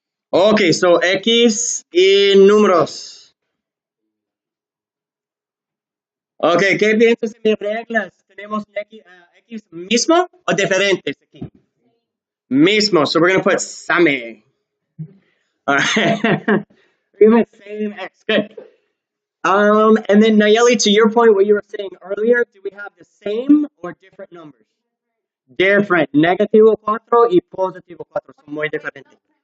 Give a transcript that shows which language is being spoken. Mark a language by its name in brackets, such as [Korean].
[Spanish] Ok, so X y números. Ok, ¿qué piensas de mis reglas? ¿Tenemos X mismo o diferentes aquí? Mismo, [English] so we're going to put same. All right. We're going to put same X, good. And then Nayeli, to your point, what you were saying earlier, do we have the same or different numbers? Different. [Spanish] Negativo 4 y positivo 4 son muy diferentes.